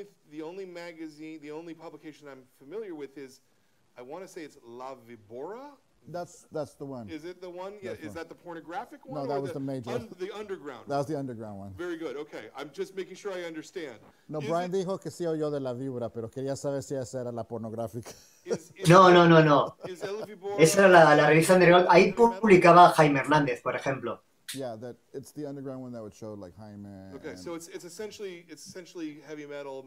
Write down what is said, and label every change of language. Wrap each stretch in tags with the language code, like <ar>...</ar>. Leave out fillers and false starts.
<en>The only magazine, the only publication I'm familiar with is, I want to say it's La Vibora. That's the one. Is it the one? Yeah. Is that the pornographic one? No, that was the major. The underground. That was the underground one. Very good. Okay. I'm just making sure I understand.</en> <es>No, Brian dijo que sí oyó de la víbora, pero quería saber si esa era la pornográfica. No. Esa era la revista underground. Ahí publicaba Jaime Hernández, por ejemplo.</es> <en>Yeah, it's the underground one that would show like Jaime. Okay, so it's essentially heavy metal</en>